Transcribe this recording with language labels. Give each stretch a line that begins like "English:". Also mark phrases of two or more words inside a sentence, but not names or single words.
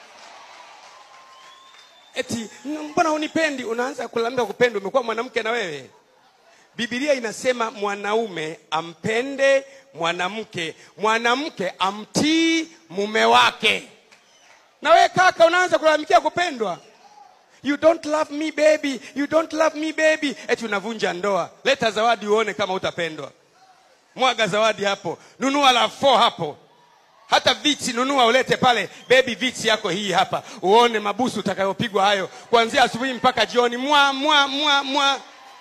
Swahili: Eti mbona hunipendi, unaanza kulalamika kupenda, umekuwa mwanamke na wewe. Biblia inasema mwanaume ampende mwanamke, mwanamke amtii mume wake. Na wewe kaka unaanza kulalamikia kupendwa.
English: You don't love me baby, you don't love me baby.
Swahili: Eti unavunja ndoa. Leta zawadi uone kama utapendwa. Mwaga zawadi hapo, nunua la 4 hapo. Hata viti nunua ulete pale, baby viti yako hii hapa. Uone mabusu utakayopigwa hayo kuanzia asubuhi mpaka jioni. Mwa